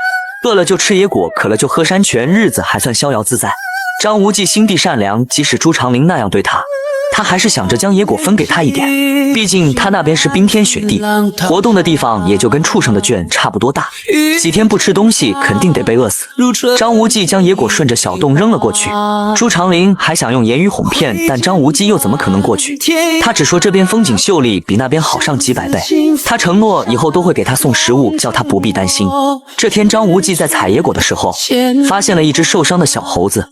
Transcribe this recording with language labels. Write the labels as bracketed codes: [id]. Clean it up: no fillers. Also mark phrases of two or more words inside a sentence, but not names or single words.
[zh] 餓了就吃野果，渴了就喝山泉，日子還算逍遙自在。張無忌心地善良，即使朱長林那樣對他，他還是想着將野果分給他一點。畢竟他那邊是冰天雪地，活動的地方也就跟畜生的圈差不多大，幾天不吃東西肯定得被餓死。張無忌將野果順着小洞扔了過去，朱長林還想用言語哄騙，但張無忌又怎麼可能過去？他只說這邊風景秀麗，比那邊好上幾百倍。他承諾以後都會給他送食物，叫他不必擔心。這天張無忌在採野果的時候，發現了一隻受傷的小猴子。